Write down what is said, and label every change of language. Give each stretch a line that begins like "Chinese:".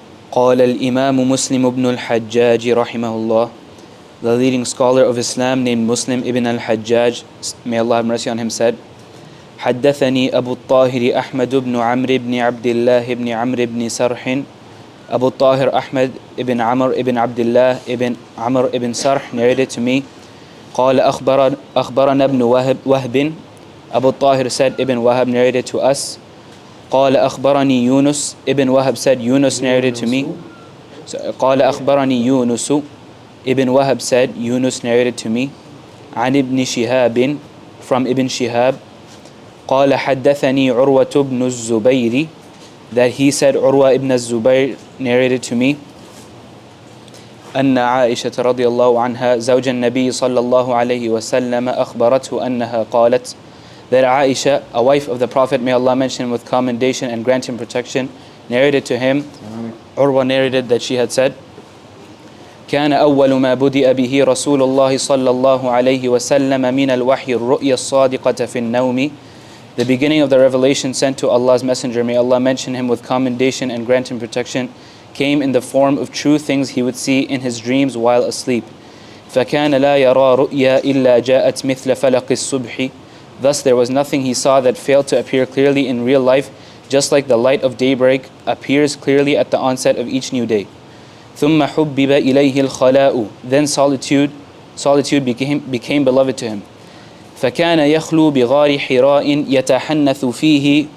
Arabic: قال الإمام مسلم بن الحجاج رحمه الله,
English: the leading scholar of Islam named Muslim ibn al-Hajjaj, may Allah have mercy on him, said,
Arabic: حدثني أبو الطاهر أحمد بن عمرو بن عبد الله بن عمرو بن سرح
English: Abu Tahir Ahmad ibn Amr ibn Abdullah ibn Amr ibn Sarh narrated to me.
Arabic: قال أخبرنا ابن وهب.
English: Abu Tahir said Ibn Wahab narrated to us.
Arabic: قال أخبرني يونس.
English: Ibn Wahab said Yunus narrated to me.
Arabic: قال أخبرني يونس.
English: Ibn Wahab said Yunus narrated to me.
Arabic: عن ابن شهاب,
English: from Ibn Shihab.
Arabic: قال حدثني عروة بن الزبير,
English: that he said Urwa ibn al-Zubayr narrated to me.
Arabic: أن عائشة رضي الله عنها زوج النبي صلى الله عليه وسلم أخبرته أنها قالت,
English: that Aisha, a wife of the Prophet, may Allah mention him with commendation and grant him protection, narrated to him. Urwa narrated that she had said,
Arabic: كان أول ما بدأ به رسول الله صلى الله عليه وسلم من الوحي الرؤيا الصادقة في النوم.
English: The beginning of the revelation sent to Allah's Messenger, may Allah mention him with commendation and grant him protection, came in the form of true things he would see in his dreams while asleep.
Arabic: فكان لا يرى رؤيا إلا جاءت مثل فلق الصبح.
English: Thus there was nothing he saw that failed to appear clearly in real life, just like the light of daybreak appears clearly at the onset of each new day.
Arabic: ثم حبب إليه الخلاء.
English: Then solitude became beloved to him.
Arabic: فكان يخلو بغار حراء يتحنث فيه.